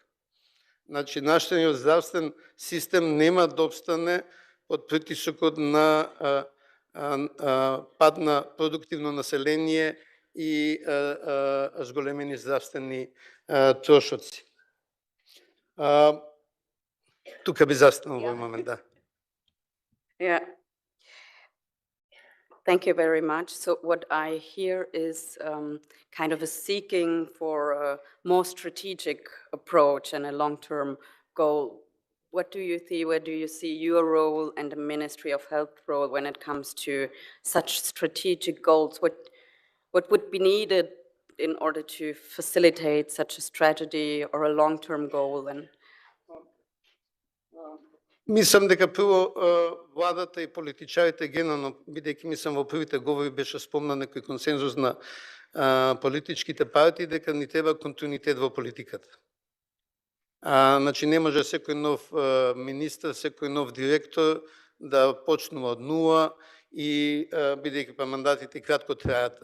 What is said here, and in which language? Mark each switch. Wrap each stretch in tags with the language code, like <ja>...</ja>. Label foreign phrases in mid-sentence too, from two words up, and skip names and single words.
<mk>Значи, нашиот здравствен систем нема да обстане под притисокот на пад на продуктивно население и зголемени здравствени трошоци. Тука би застанал во момент, да.</mk> <en>Yeah, Thank you very much. So what I hear is kind of a seeking for a more strategic approach and a long-term goal. What do you see? Where do you see your role and the Ministry of Health role when it comes to such strategic goals? What would be needed in order to facilitate such a strategy or a long-term goal? And</en> <mk>Мислам дека прво владата и политичарите генерално, бидејќи мислам во првите говори беше спомнат некој консензус на политичките партии дека ни треба континуитет во политиката. Значи не може секој нов министр, секој нов директор да почнува од нула и бидејќи па мандатите кратко траат.</mk>